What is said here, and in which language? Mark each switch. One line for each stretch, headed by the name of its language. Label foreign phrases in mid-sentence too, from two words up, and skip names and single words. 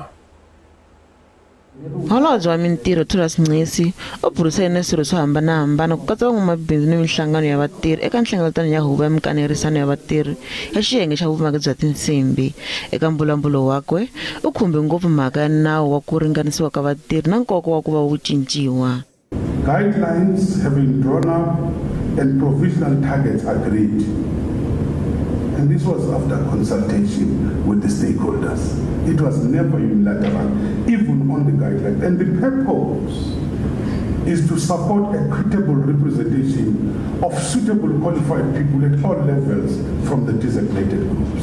Tsonga: Holobye wa Mintirho Thulas Nxesi u burisane na swirho swo hambanahambana ku katsa van'wamabindzu ni minhlangano ya vatirhi eka nhlengeletano ya Huvo ya Mikanerisano ya Vatirhi ya xiyenge xa vumaki bya tinsimbi. Eka mbulavulo wakwe u khumbe ngopfu mhaka ya nawu wa ku ringanisiwa ka vatirhi na nkoka wa ku va wu cinciwa.
English: Guidelines have been drawn up and provisional targets agreed. And this was after consultation with the stakeholders. It was never unilateral, even on the guidelines. And the purpose is to support equitable representation of suitable qualified people at all levels from the designated groups.